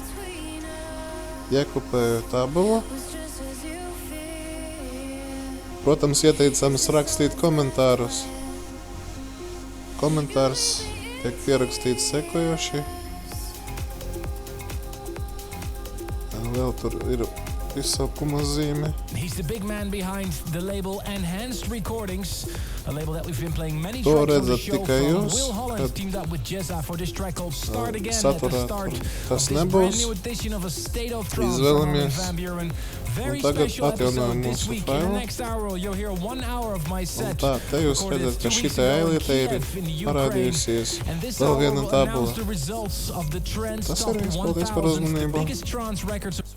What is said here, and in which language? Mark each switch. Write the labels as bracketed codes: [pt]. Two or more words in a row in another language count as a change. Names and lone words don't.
[lv] Iekopēju tabulu, Protams, ieteicams rakstīt komentārus. Komentārs tiek pierakstīts sekojoši. Vēl tur ir izsaukuma zīme. [en] He's the big man behind the label Enhanced Recordings, a label that we've been playing many To tracks on the [lv] redzat [en] show [lv] tikai [en] from. [lv] jūs, [en] Will Holland [lv] kad [en] teamed up with Jezza for this track called Start Again at [lv] saturā [en] the start [lv] tas [en] of this [lv] nebūs. [en] brand new edition of A State of Trance from [lv] Izvēlamies. [en] Armin van Buuren. Very [lv] Un tagad [en] special episode [lv] atjaunojam [en] this [lv] mūsu [en] week. In the [lv] failu. [en] next hour you'll hear 1 hour of my [lv] Un [en] set. [lv] tā, te jūs [en] recorded [lv] redzat, ka [en] 2 weeks [lv] šī [en] ago in [lv] eilīte ir [en] Kiev in Ukraine. [lv] parādījusies. [en] And this [lv] Vēl [en] hour [lv] viena [en] will [lv] tabula. [en] announce the results of the Trance [lv] Tas [en] Top [lv] arī viss, [en] 1000, [lv] paldies par [en] the [lv] uzmanību. [en] biggest trance records